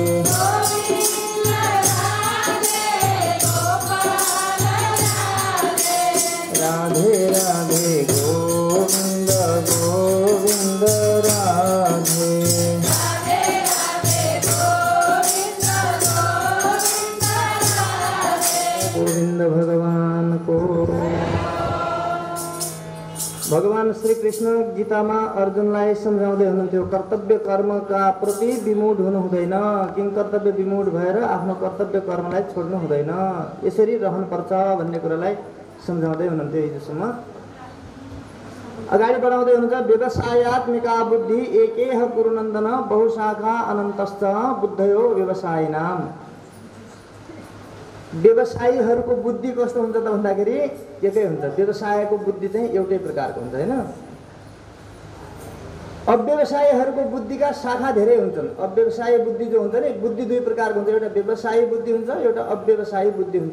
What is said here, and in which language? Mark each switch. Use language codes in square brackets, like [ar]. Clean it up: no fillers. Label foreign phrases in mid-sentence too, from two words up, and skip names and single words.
[ne] राधे राधे गोविंद गोविंद राधे गोविंद भगवान को। भगवान श्री कृष्ण गीतामा अर्जुनलाई सम्झाउँदै हुनुहुन्थ्यो कर्तव्य कर्मका प्रति विमूढ हुनु हुँदैन, किन कर्तव्य विमूढ भएर आफ्नो कर्तव्य कर्मलाई छोड्नु हुँदैन, यसरी रहनुपर्छ भन्ने कुरालाई सम्झाउँदै हुनुहुन्थ्यो हिजोसम्म। अगाडि बढाउँदै हुनुहुन्छ [sa] व्यवसायात्मिका बुद्धि एकेह गुरुनन्दन बहुशाखा अनन्तश्च बुद्धयो व्यवसायिनाम। [ne] व्यवसायीहरूको बुद्धि कस्तो हुन्छ त भन्दाखेरि एकै हुन्छ। व्यवसायको बुद्धि चाहिँ एउटै प्रकारको हुन्छ हैन। अव्यवसायीहरूको बुद्धिका शाखा धेरै हुन्छन्। अव्यवसायी बुद्धि जो हुन्छ नि, बुद्धि दुई प्रकारको हुन्छ। एउटा व्यवसायी बुद्धि हुन्छ, एउटा अव्यवसायी बुद्धि हुन्छ।